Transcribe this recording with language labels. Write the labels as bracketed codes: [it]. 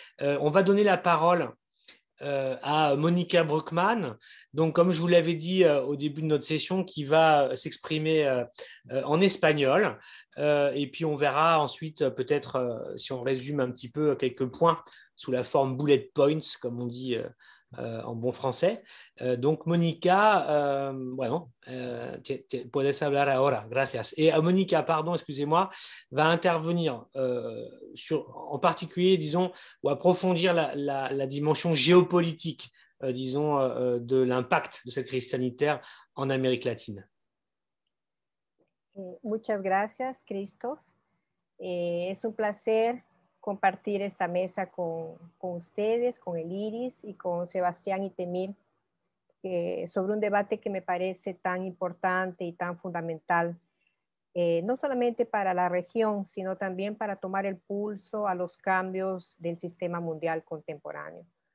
[fr] On va donner la parole à Monica Bruckmann, donc comme je vous l'avais dit au début de notre session, qui va s'exprimer en espagnol, et puis on verra ensuite peut-être si on résume un petit peu quelques points sous la forme bullet points, comme on dit en bon français. Donc, [es] Monica, bueno, puedes hablar ahora, gracias. [fr] Et Monica, pardon, excusez-moi, va intervenir en particulier, disons, ou approfondir la dimension géopolitique, disons, de l'impact de cette crise sanitaire en Amérique latine. [es] Muchas gracias, Christophe. Es un placer compartir esta mesa con ustedes, con el Iris y con Sebastián y Témir, sobre un debate que me parece tan importante y tan fundamental, no solamente para la región, sino también para tomar el pulso a los cambios del sistema mundial contemporáneo.